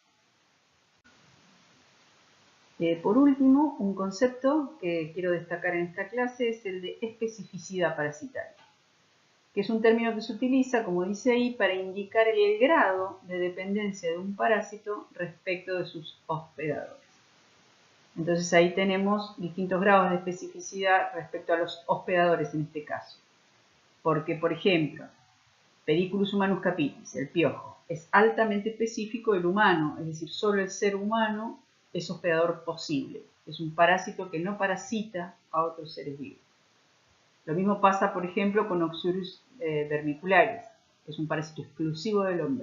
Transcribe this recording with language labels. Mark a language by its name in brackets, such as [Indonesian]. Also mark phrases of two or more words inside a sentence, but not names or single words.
[Spanish] Por último, un concepto que quiero destacar en esta clase es el de especificidad parasitaria, que es un término que se utiliza, como dice ahí, para indicar el grado de dependencia de un parásito respecto de sus hospedadores. Entonces ahí tenemos distintos grados de especificidad respecto a los hospedadores en este caso. Porque, por ejemplo, Periculus humanus capitis, el piojo, es altamente específico del humano, es decir, solo el ser humano es hospedador posible. Es un parásito que no parasita a otros seres vivos. Lo mismo pasa, por ejemplo, con Oxurus vermicularis, que es un parásito exclusivo del hombre.